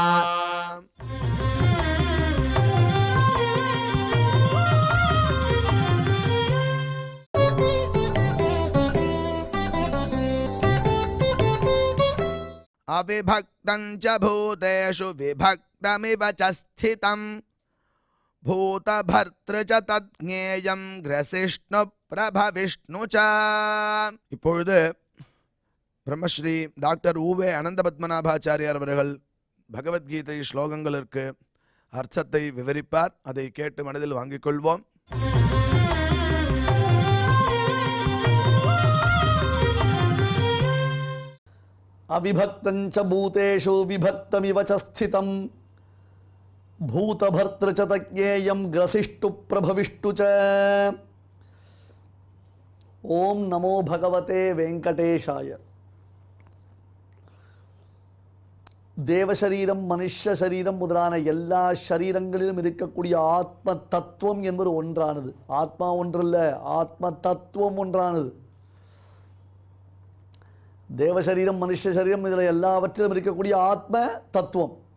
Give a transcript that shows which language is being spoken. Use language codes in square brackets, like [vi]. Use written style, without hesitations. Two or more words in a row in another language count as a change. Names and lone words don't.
[sa] अविभक्तं च भूतेषु विभक्तमिव च स्थितम् भूतभर्तृ च तज्ञेयं ग्रसिष्णु प्रभविष्णु च। [ta] இப்பொழுது பிரம்மஸ்ரீ டாக்டர் ஊவே அனந்த பத்மநாபாச்சாரியார் அவர்கள் பகவத்கீதை ஸ்லோகங்களுக்கு அர்த்தத்தை விவரிப்பார். அதை கேட்டு மனதில் வாங்கிக் கொள்வோம். [sa] अविभक्तञ्च भूतेषु विभक्तमिव च स्थितं भूतभर्तृ च तज्ञेयं ग्रसिष्टु प्रभविष्टु च। ओम नमो भगवते वेंकटेशाय। [ta] தேவசரீரம் மனுஷ சரீரம் முதலான எல்லா சரீரங்களிலும் இருக்கக்கூடிய ஆத்ம தத்துவம் என்பது ஒன்றானது. ஆத்மா ஒன்றல்ல, ஆத்ம தத்துவம் ஒன்றானது. தேவசரீரம் மனுஷ சரீரம் இதில் எல்லாவற்றிலும் இருக்கக்கூடிய ஆத்ம தத்துவம்.